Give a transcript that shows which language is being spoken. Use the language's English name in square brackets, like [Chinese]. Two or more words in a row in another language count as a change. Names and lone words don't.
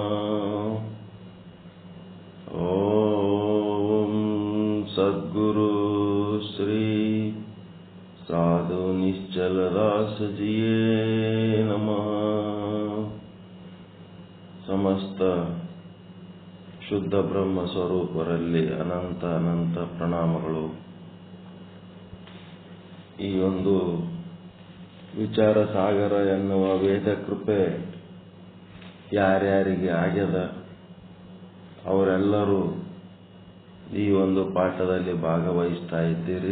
[Sanskrit] ओम सद्गुरु श्री साधु निश्चल दास जिये नमः। [Kannada] समस्त ಶುದ್ಧ ಬ್ರಹ್ಮ ಸ್ವರೂಪರಲ್ಲಿ ಅನಂತ ಅನಂತ ಪ್ರಣಾಮಗಳು। ಈ ಒಂದು ವಿಚಾರ ಸಾಗರ ಎನ್ನುವ ವೇದ ಕೃಪೆ ಯಾರ್ಯಾರಿಗೆ ಆಗ್ಯದ ಅವರೆಲ್ಲರೂ ಈ ಒಂದು ಪಾಠದಲ್ಲಿ ಭಾಗವಹಿಸ್ತಾ ಇದ್ದೀರಿ।